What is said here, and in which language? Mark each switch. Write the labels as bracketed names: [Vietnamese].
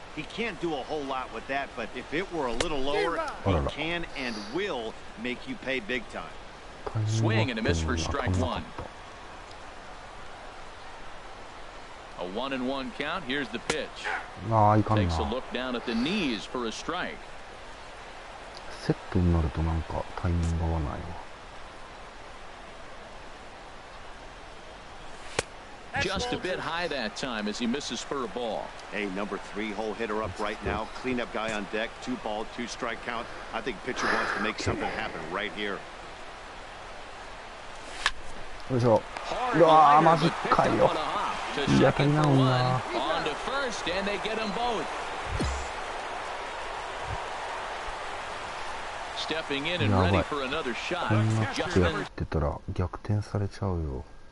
[English] He can't do a whole lot with that, but if it were a little lower, he can and will make you pay big time. Swing and a miss for strike one. A 1-1 count. Here's the pitch. Takes a look down at the knees for a strike. [Japanese] セットになるとなんかタイミング合わないわ。 [English] Just a bit high that time as he misses for a ball. Hey, number 3 hole hitter up right now. Cleanup guy on deck. 2 ball, 2 strike count. I think pitcher wants to make something happen right here. [Japanese] よいしょ。うわー、マジかよ。いい当たりなのにな。 [English] On to first, and they get them both. Stepping in and ready for another shot. [Japanese] こんなことやってたら逆転されちゃうよ。